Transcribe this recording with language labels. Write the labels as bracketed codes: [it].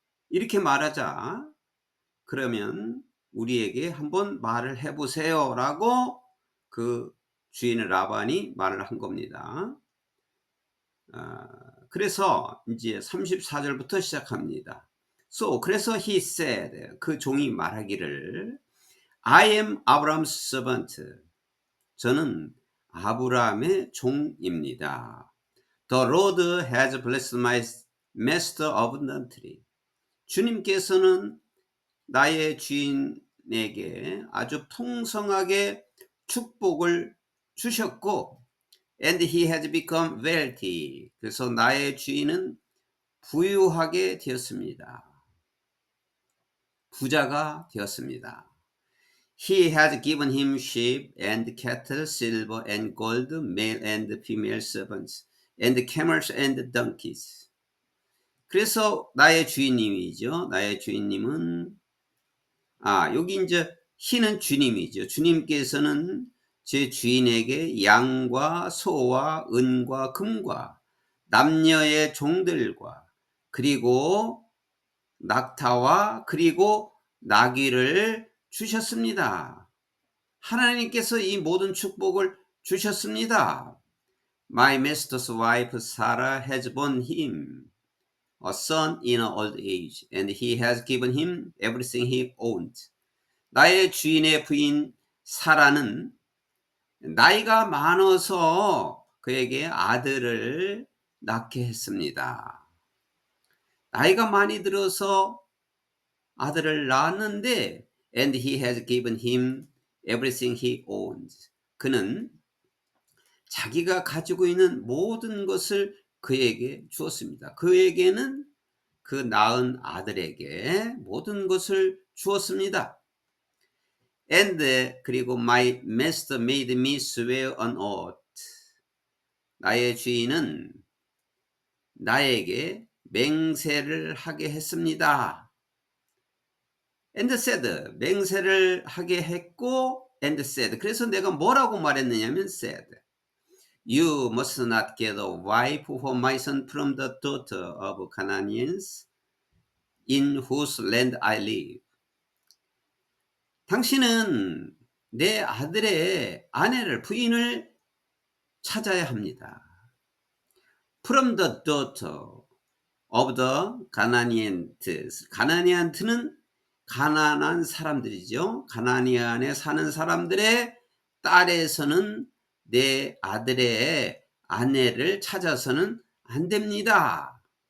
[ko] 이렇게 말하자, 그러면 우리에게 한번 말을 해보세요 라고 그 주인 라반이 말을 한 겁니다. 그래서 이제 34절부터 시작합니다. 그래서 [en] he said, [ko] 그 종이 말하기를, [en] I am Abraham's servant. [ko] 저는 아브라함의 종입니다. [en] The Lord has blessed my master abundantly. [ko] 주님께서는 나의 주인에게 아주 풍성하게 축복을 주셨고, [en] and he has become wealthy. [ko] 그래서 나의 주인은 부유하게 되었습니다. 부자가 되었습니다. [en] He has given him sheep and cattle, silver and gold, male and female servants, and camels and donkeys. [ko] 그래서 나의 주인님이죠. 나의 주인님은, 여기 이제 he는 주님이죠. 주님께서는 제 주인에게 양과 소와 은과 금과 남녀의 종들과 그리고 낙타와 그리고 나귀를 주셨습니다. 하나님께서 이 모든 축복을 주셨습니다. [en] My master's wife Sarah has borne him a son in old age, and he has given him everything he owned. [ko] 나의 주인의 부인 사라는 나이가 많아서 그에게 아들을 낳게 했습니다. 나이가 많이 들어서 아들을 낳았는데, [en] and he has given him everything he owns. [ko] 그는 자기가 가지고 있는 모든 것을 그에게 주었습니다. 그에게는 그 낳은 아들에게 모든 것을 주었습니다. [en] And [ko] 그리고 [en] my master made me swear on oath. [ko] 나의 주인은 나에게 맹세를 하게 했습니다. [en] And said, [ko] 맹세를 하게 했고, [en] and said. [ko] 그래서 내가 뭐라고 말했느냐면 [en] said, You must not get a wife for my son from the daughter of Canaanians in whose land I live. [ko] 당신은 내 아들의 아내를, 부인을 찾아야 합니다. [en] From the daughter of the Canaanians. [ko] 가나니안트는 가나안 사람들이죠. 가나니안에 사는 사람들의 딸에서는 내 아들의 아내를 찾아서는 안 됩니다.